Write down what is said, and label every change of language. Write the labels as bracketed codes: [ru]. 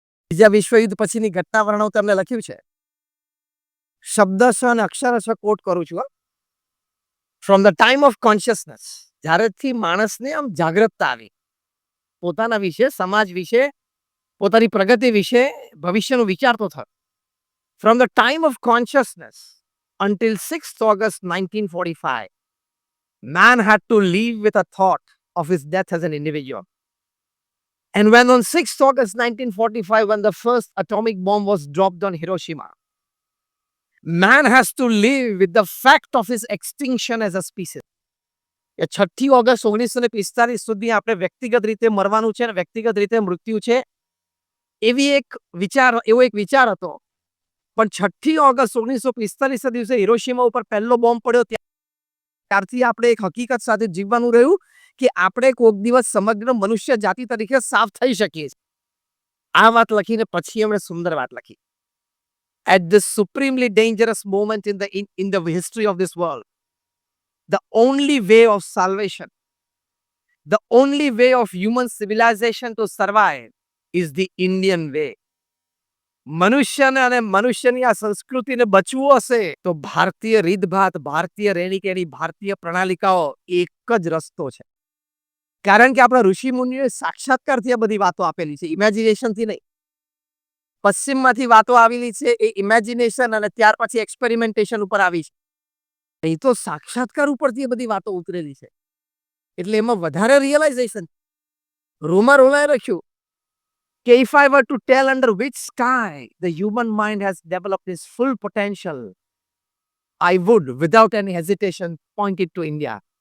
[gu] બીજા વિશ્વયુદ્ધ પછીની ઘટના વર્ણવ તમને લખ્યું છે, શબ્દશ અને અક્ષરશ કોટ કરું છું. [en] from the time of consciousness, [gu] જ્યારેથી માણસને આમ જાગૃતતા આવી પોતાના વિશે, સમાજ વિશે, પોતાની પ્રગતિ વિશે, ભવિષ્યનું વિચારતો થયો. [en] From the time of consciousness until 6th August 1945, man had to live with a thought of his death as an individual. And when on 6th August 1945, when the first atomic bomb was dropped on Hiroshima, man has to live with the fact of his extinction as a species. [gu] 6th August 1945 સુધી આપણે વ્યક્તિગત રીતે મરવાનું છે અને વ્યક્તિગત રીતે મૃત્યુ છે, એવો એક વિચાર હતો. પણ 6th ઓગસ્ટ 1945 દિવસે હિરોશીમા ઉપર પહેલો બોમ્બ પડ્યો, ત્યારથી આપણે એક હકીકત સાથે જીવવાનું રહ્યું કે આપણે કોઈક દિવસ સમગ્ર મનુષ્ય જાતિ તરીકે સાફ થઈ શકીએ છીએ. આ વાત લખીને પછી એમણે સુંદર વાત લખી. [en] At this supremely dangerous moment in the history of this world, the only way of salvation, the only way of human civilization to survive is the Indian way. [gu] મનુષ્યને અને મનુષ્યની આ સંસ્કૃતિને બચવું હશે તો ભારતીય રીતભાત, ભારતીય રહેણીકહેણી, ભારતીય પ્રણાલિકાઓ એક જ રસ્તો છે. કારણ કે આપણા ઋષિ મુનિઓએ સાક્ષાત્કારથી આ બધી વાતો આપેલી છે, ઇમેજિનેશનથી નહીં. પશ્ચિમમાંથી વાતો આવેલી છે એ ઇમેજિનેશન અને ત્યાર પછી એક્સપેરિમેન્ટેશન ઉપર આવી છે. એ તો સાક્ષાત્કાર ઉપરથી એ બધી વાતો ઉતરેલી છે, એટલે એમાં વધારે રિયલાઇઝેશન. [en] Romain રોલાએ [gu] લખ્યું કે [en] if I were to tell under which sky the human mind has developed its full potential, I would without any hesitation point it to India.